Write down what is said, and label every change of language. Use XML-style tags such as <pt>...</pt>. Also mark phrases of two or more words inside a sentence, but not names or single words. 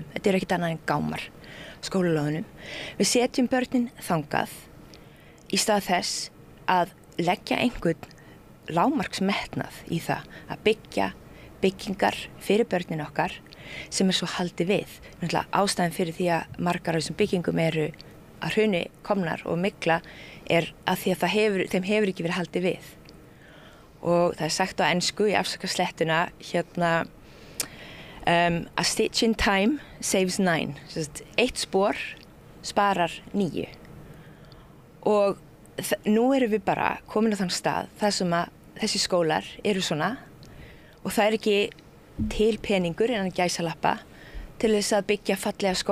<is>Þetta er ekkert annað en gámar skólalóðunum. Við setjum börnin þangað í stað þess að leggja einhvern lágmarksmetnað í það að byggja byggingar fyrir börnin okkar sem er svo haldið við. Ástæðan fyrir því að margar af þessum byggingum eru að hruni komnar og mygla er að því að þeim hefur ekki verið haldið við. Og það er sagt á ensku í afsakaslettuna</is> <en>a stitch in time saves 9.</en> <is>Eitt spor sparar 9. Og nú erum við bara komin á þann stað þar sem að þessi skólar eru svona og það er ekki til peningur innan gæsalappa til þess að byggja fallega skóla.</is>